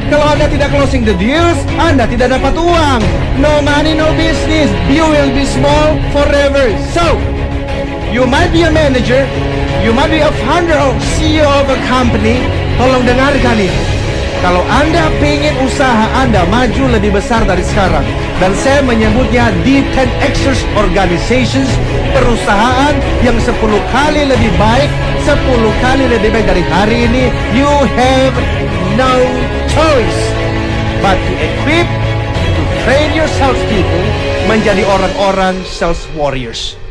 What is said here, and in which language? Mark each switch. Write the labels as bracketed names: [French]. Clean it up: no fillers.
[Indonesian] Kalau Anda tidak [English] closing the deals, [Indonesian] Anda tidak dapat uang. [English] No money, no business. You will be small forever. So, you might be a manager, you might be a founder or CEO of a company. [Indonesian] Tolong dengarkan ini. Kalau Anda pengen usaha Anda maju lebih besar dari sekarang, dan saya menyebutnya D10Xers Organizations, perusahaan yang 10 kali lebih baik, 10 kali lebih baik dari hari ini, [English] you have no choice but to equip, to train your salespeople [Indonesian] menjadi orang-orang [English] sales warriors.